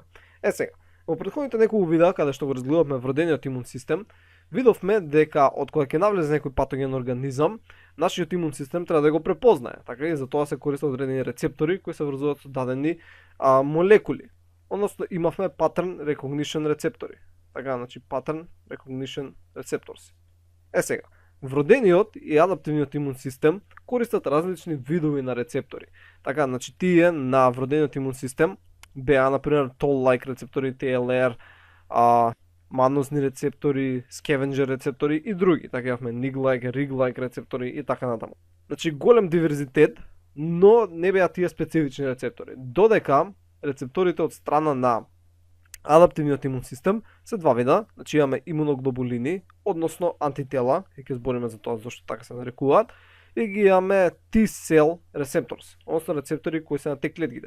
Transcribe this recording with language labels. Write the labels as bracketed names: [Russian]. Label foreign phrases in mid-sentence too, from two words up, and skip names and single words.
[Macedonian] Сега, во претходните неколку видеа, каде што го разгледавме вродениот имун систем, видовме дека од кога ќе навлезе некој патоген организам, нашиот имун систем треба да го препознае. Така и за тоа се користат одредени рецептори кои се врзуваат со дадени молекули. Односно имавме [English] pattern recognition [Macedonian] рецептори. Така, значи [English] pattern recognition receptors. [Macedonian] Сега, вродениот и адаптивниот имун систем користат различни видови на рецептори. Така, значи тие на вродениот имун систем беа, например, toll-like рецептори, TLR, маносни рецептори, scavenger рецептори и други. Така имавме nig-like, rig-like рецептори и така натаму. Значи голем диверзитет, но не беа тие специфични рецептори. Додека рецепторите од страна на адаптивниот имун систем се два вида, значи имаме имуноглобулини, односно антитела, ќе збориме за тоа зашто така се нарекуваат, и ги имаме [English] T-cell receptors, [Macedonian] односно рецептори кои се на Т клетките.